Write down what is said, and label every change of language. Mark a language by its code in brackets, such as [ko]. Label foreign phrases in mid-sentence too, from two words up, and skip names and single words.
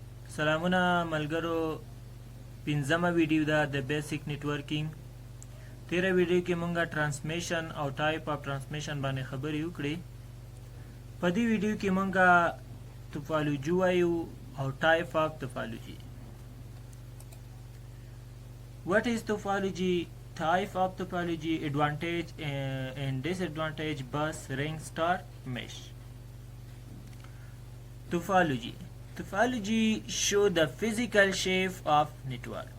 [ps] سلامونه ملګرو، پنځمه ویډیو ده د [en] basic networking. [ps] تیره ویډیو کې مونږه ټرانسمیشن او [en] type of transmission [ps] باندې خبرې وکړې. په دې ویډیو کې مونږه توپالوجي وایو او [en] type of topology. What is topology? Type of topology, advantage and disadvantage, bus, ring, star, mesh. Topology. Topology show the physical shape of network.